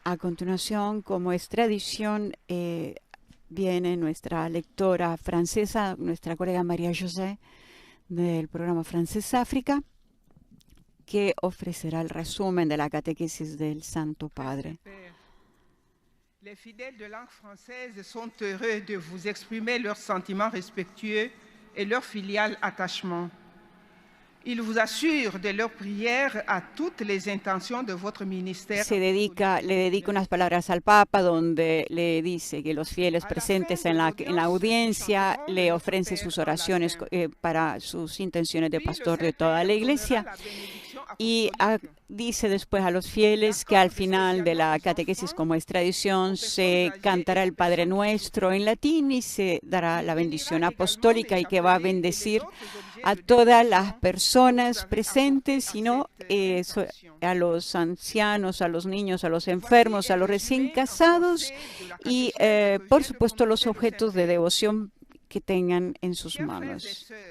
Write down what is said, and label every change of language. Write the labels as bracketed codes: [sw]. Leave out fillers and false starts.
[es] A continuación, como es tradición, viene nuestra lectora francesa, nuestra colega María José, del programa Francés África, que ofrecerá el resumen de la catequesis del Santo Padre. [fr] Les fidèles de langue française sont heureux de vous exprimer leurs sentiments respectueux et leur filial attachement. Il vous assure de leur prière à toutes les intentions de votre ministère. [es] le dedica unas palabras al Papa donde le dice que los fieles presentes en la audiencia le ofrecen sus oraciones para sus intenciones de pastor de toda la Iglesia. Y dice después a los fieles que al final de la catequesis, como es tradición, se cantará el Padre Nuestro en latín y se dará la bendición apostólica y que va a bendecir a todas las personas presentes, sino a los ancianos, a los niños, a los enfermos, a los recién casados y, por supuesto, los objetos de devoción que tengan en sus manos.